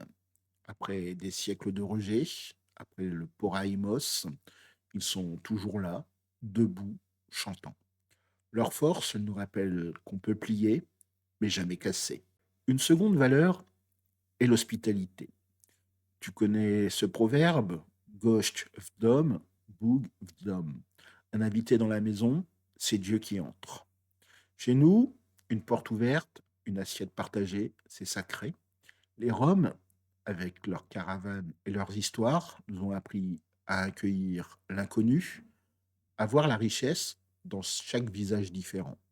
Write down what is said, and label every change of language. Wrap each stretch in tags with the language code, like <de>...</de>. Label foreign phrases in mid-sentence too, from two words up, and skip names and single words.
<fr>Après des siècles de rejet, après le Poraïmos, ils sont toujours là, debout, chantant. Leur force nous rappelle qu'on peut plier, mais jamais casser. Une seconde valeur est l'hospitalité. Tu connais ce proverbe?</fr> <pl>Gość w dom, Bóg w dom.</pl> <fr>Un invité dans la maison, c'est Dieu qui entre. Chez nous, une porte ouverte, une assiette partagée, c'est sacré. Les Roms, avec leurs caravanes et leurs histoires, nous ont appris à accueillir l'inconnu, à voir la richesse dans chaque visage différent.</fr>